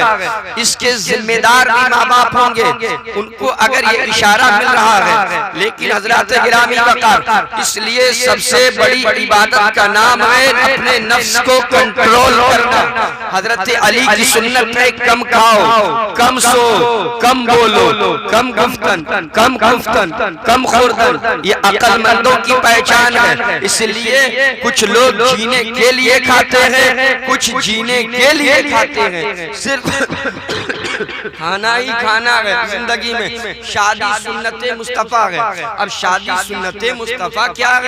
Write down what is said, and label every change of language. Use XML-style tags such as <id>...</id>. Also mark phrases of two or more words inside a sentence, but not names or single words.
<ur>اس کے ذمہ دار بھی ماں باپ ہوں گے، ان کو اگر یہ اشارہ مل رہا ہے۔ لیکن حضرات گرامی وقار، اس لیے سب سے بڑی عبادت کا نام ہے اپنے نفس کو کنٹرول کرنا۔ حضرت علی کی سنت میں کم کھاؤ، کم سو، کم بولو،</ur> <fa>کم گفتن، کم خوردن،</fa> <ur>یہ عقل مندوں کی پہچان ہے۔ اس لیے کچھ لوگ جینے کے لیے کھاتے ہیں، کچھ جینے کے لیے کھاتے ہیں، صرف کھانا ہی کھانا ہے زندگی میں۔ شادی سنت مصطفیٰ ہے۔ اب شادی سنت مصطفیٰ کیا ہے؟</ur>